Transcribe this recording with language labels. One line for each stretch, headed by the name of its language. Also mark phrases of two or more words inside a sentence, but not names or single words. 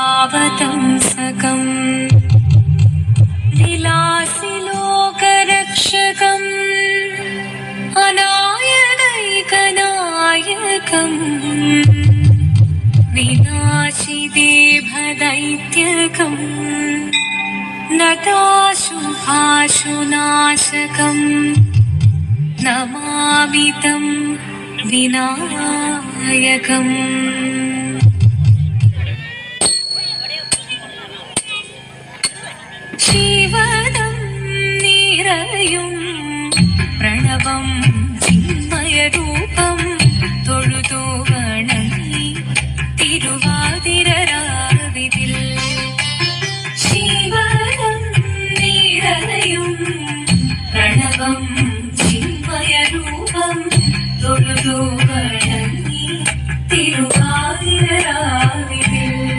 Sanskrit: सकम् विलासि लोकरक्षकम् अनायकैकनायकम् विनाशि देवदैत्यकम् नताशुभाशुनाशकम् नमामि तं विनायकम्।
Malayalam: ജീവനം നിറയും പ്രണവം ചിന്മയരൂപം തൊഴുതു വണങ്ങി തിരുവാതിരരാവിതിൽ ജീവനം നിറയും പ്രണവം ചിന്മയരൂപം തൊഴുതു വണങ്ങി തിരുവാതിരരാവിതിൽ